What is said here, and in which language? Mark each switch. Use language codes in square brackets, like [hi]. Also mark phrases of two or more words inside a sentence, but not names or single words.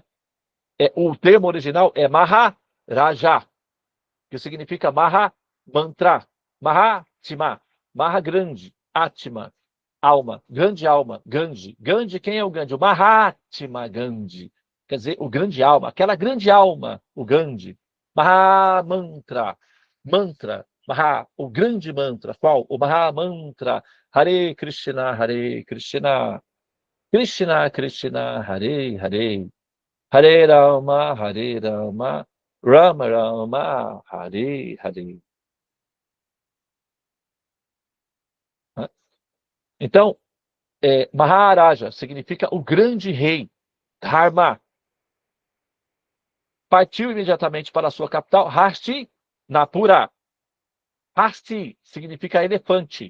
[pt] O termo original é Maharaja, que significa [sa] महा मन्त्र, [pt] Mahatima, Maha grande, Atma, alma, grande alma, Gandhi. Gandhi, quem é o Gandhi? O Mahatma Gandhi. Quer dizer, o grande alma, aquela grande alma, o Gandhi. [sa] महा मन्त्र मन्त्र महा, [pt] o grande mantra. Qual? O [sa] महा मन्त्र. हरे कृष्ण हरे कृष्ण कृष्ण कृष्ण हरे हरे. हरे राम हरे राम राम राम हरे हरे. [pt] Então, Maharaja significa o grande rei, Dharma. Partiu imediatamente para a sua capital, Hastinapura. Hasti significa elefante.